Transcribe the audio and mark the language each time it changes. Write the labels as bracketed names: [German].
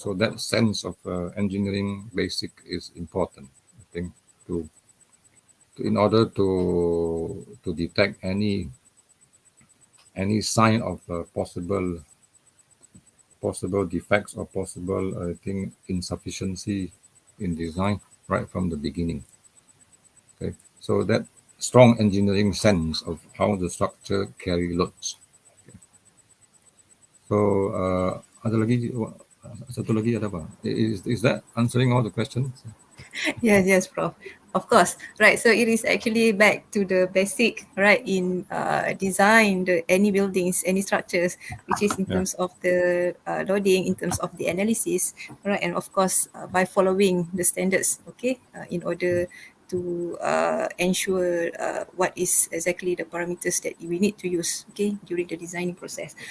[English] So that sense of engineering basic is important, I think, to in order to detect any sign of possible defects or possible, I think, insufficiency in design right from the beginning. Okay. So that strong engineering sense of how the structure carry loads. [Malay] So ada lagi satu lagi ada apa? [English] Is that answering all the questions? Yes, yes, Prof. Of course, right. So it is actually back to the basic, right, in design any buildings, any structures, which is in Yeah. terms of the loading, in terms of the analysis, right, and of course by following the standards, okay, in order to ensure what is exactly the parameters that we need to use, okay, during the designing process.